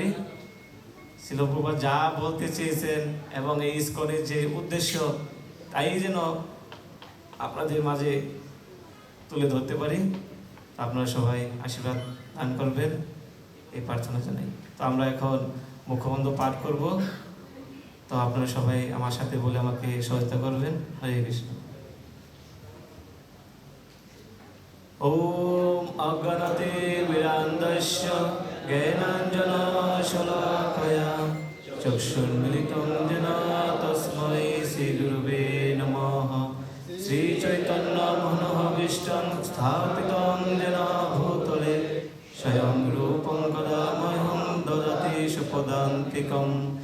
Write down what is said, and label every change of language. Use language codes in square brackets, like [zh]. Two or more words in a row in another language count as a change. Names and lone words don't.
[bn] শিল প্রভুপাদ যা বলতে চেয়েছেন এবং এই ইস্কনের যে উদ্দেশ্য তাই যেন আপনাদের মাঝে তুলে ধরতে পারি। আপনারা সবাই আশীর্বাদ দান করবেন এই প্রার্থনা জানাই। তো আমরা এখন মুখবন্ধ পাঠ করব, তো আপনারা সবাই আমার সাথে বলে আমাকে সহায়তা করবেন। হরে কৃষ্ণ। [sa] ओम अज्ञानतिमिरान्धस्य ज्ञानाञ्जनशलाकया चक्षुर्मिलितं येन तस्मै श्रीगुरुवे नमः। श्रीचैतन्यमनोभीष्टं स्थापितं येन भूतले स्वयं रूपं कदा मह्यं ददति सुपदान्तिकं।